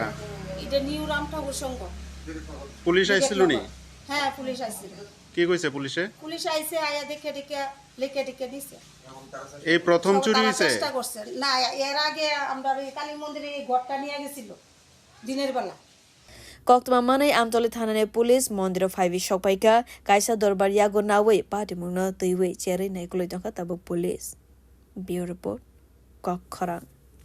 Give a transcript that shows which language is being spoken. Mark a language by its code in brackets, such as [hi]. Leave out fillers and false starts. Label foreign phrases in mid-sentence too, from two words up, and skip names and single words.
[bn] এটা নিউ রামঠাকুর সংঘ পুলিশ আইছিল নি হ্যাঁ পুলিশ আইছিল কি কইছে পুলিশে পুলিশ আইছে আয়া দেখে লিখে দিছে এই প্রথম চুরি হইছে চেষ্টা করছে না এর আগে আমরা এই কালী মন্দিরে এই ঘরটা নিয়ে গেছিল দিনের বেলা [trp] Koktma manai Amtali thana police mandir 5 shokpaika kaisa dorbar yago nawei pati mwng teiwei cheri naikuloi tongkha tabuk [en] police bureau report [trp] Kokkhara